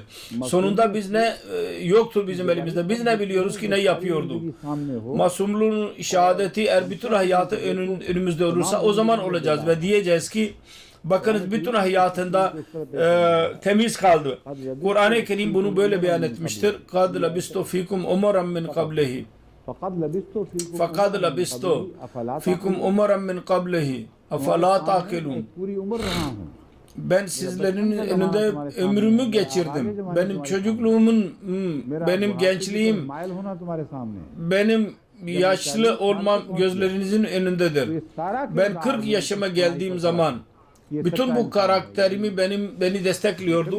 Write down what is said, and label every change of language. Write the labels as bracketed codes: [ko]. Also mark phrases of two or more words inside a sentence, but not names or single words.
[tr] Sonunda biz ne yoktur bizim elimizde. Biz ne biliyoruz ki ne yapıyordu? Masumluğun şehadeti eğer bütün hayatı önümüzde olursa o zaman olacağız ve diyeceğiz ki bakınız bütün hayatında temiz kaldı. Kur'an-ı Kerim bunu böyle beyan etmiştir. [ar] قَدْ لَبِسْتُ فِيكُمْ عُمَرًا مِنْ قَبْلِهِ فَقَدْ لَبِسْتُ فِيكُمْ عُمَرًا مِنْ قَبْلِهِ اَفَلَا تَعْقِلُونَ [tr] Ben sizlerin önünde ömrümü geçirdim. Benim çocukluğumun, benim gençliğim, benim yaşlı olmam gözlerinizin önündedir. Ben 40 yaşıma geldiğim zaman bütün bu karakterimi beni destekliyordu.